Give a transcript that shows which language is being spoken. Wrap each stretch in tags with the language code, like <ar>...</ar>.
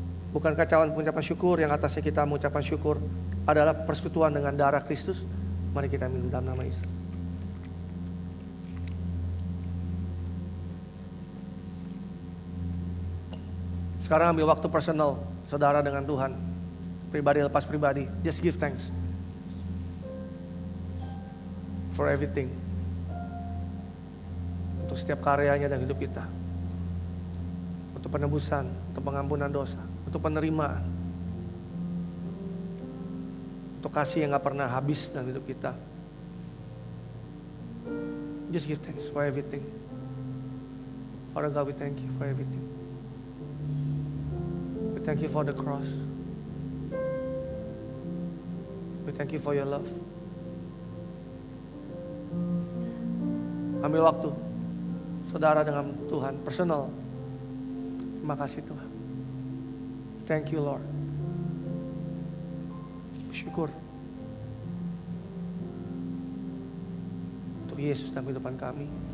<id>Bukankah cawan pengucapan syukur yang atasnya kita mengucapkan syukur adalah persekutuan dengan darah Kristus? Mari kita minum dalam nama Yesus. Sekarang ambil waktu personal saudara dengan Tuhan. Pribadi lepas pribadi.</id> <en>Just give thanks for everything.</en> <id>Untuk setiap karyanya dalam hidup kita. Untuk penebusan, untuk pengampunan dosa, untuk penerimaan. Untuk kasih yang gak pernah habis dalam hidup kita.</id> <en>Just give thanks for everything. Father God, we thank you for everything. We thank you for the cross. We thank you for your love.</en> <id>Ambil waktu saudara dengan Tuhan, personal. Terima kasih Tuhan.</id> <en>Thank you Lord.</en> <id>Bersyukur untuk Yesus dalam kehidupan kami.</id>